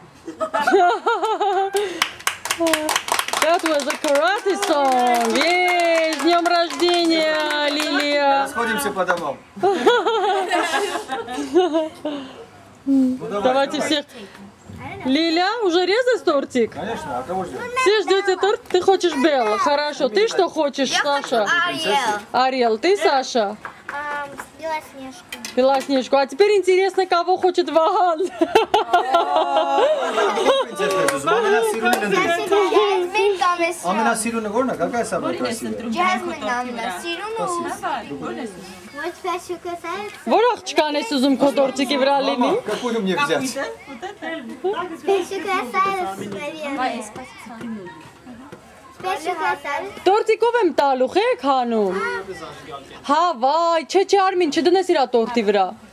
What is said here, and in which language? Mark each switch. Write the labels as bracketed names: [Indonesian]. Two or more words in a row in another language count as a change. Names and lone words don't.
[English] That was a karate song. Yay! [Russian] С днем рождения, Лилия! Расходимся по домам. Давайте всех. Лиля, уже резать тортик? Конечно, а кого ждем? Все ждете торт, ты хочешь Белла. Хорошо, ты что хочешь, Саша? Ариэл, ты Саша? Белоснежку. Белоснежку. А теперь интересно, кого хочет Ваган. [Armenian] Ամենասիրունը որն է, [Russian] какая самая красивая? Jasmine ամենասիրունը։ Вот спящую красавицу. [Armenian] Որ աղջկան ես ուզում քո տորտիկի վրա լինի։ [Russian] Какую мне взять? Спящую красавицу, наверное. Спящую красавицу. [Armenian] Տորտիկով եմ տալու, եք հանում։ Հա, վայ, չէ, Արմին, չդնես իրա տորտի վրա։